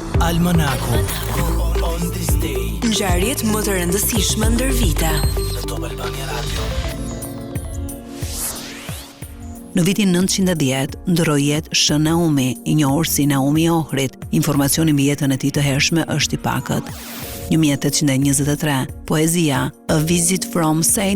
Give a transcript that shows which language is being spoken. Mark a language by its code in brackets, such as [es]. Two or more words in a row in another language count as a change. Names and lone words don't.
[en] Almanaku. On this day. [sq] Ngjarjet më të rëndësishme ndër vite. Në Top Albania Radio. Në vitin 910, ndroi jetë Shën Naumi, i njohur si Naumi i Ohrit. Informacioni mbi jetën e tij të hershme është i pakët. 1823, poezia A Visit from St.